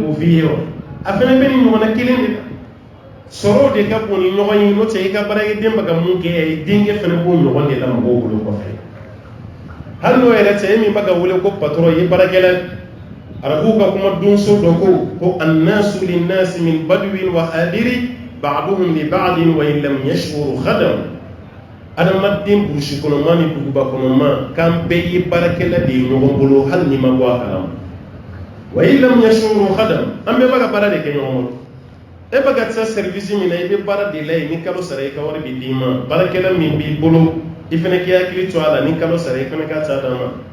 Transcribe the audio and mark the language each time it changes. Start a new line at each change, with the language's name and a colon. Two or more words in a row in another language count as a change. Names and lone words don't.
Bambara: k'o f'i ye wa a fana bɛ nin ɲɔgɔnna kelen de la sɔrɔw de ka bon ni ɲɔgɔn ye n'o tɛ i ka baarakɛden bɛ ka mun kɛ i denkɛ fana b'o ɲɔgɔn de la mɔgɔw bolo kɔfɛ hali n'o yɛrɛ tɛ e min bɛ ka wele ko patron i baarakɛla arabuw ka kuma donso dɔ ko
Arabic: الناس للناس من بدو وحاضرة بعضهم لبعض وإن لم يشعروا خدم
Bambara: adamaden burusi kɔnɔma ni duguba kɔnɔma k'an bɛɛ ye baarakɛla de ye ɲɔgɔn bolo hali ni ma bɔ a kalama
Arabic: وإن لم يشعروا خدم
Bambara: an bɛɛ bɛ ka baara de kɛ ɲɔgɔn bolo e bɛ ka taa service min na i bɛ baara de la yen ni kalo sara i ka wari bɛ d'i ma baarakɛla min b'i bolo i fana k'i hakili to a la ni kalo sara i fana ka taa d'a ma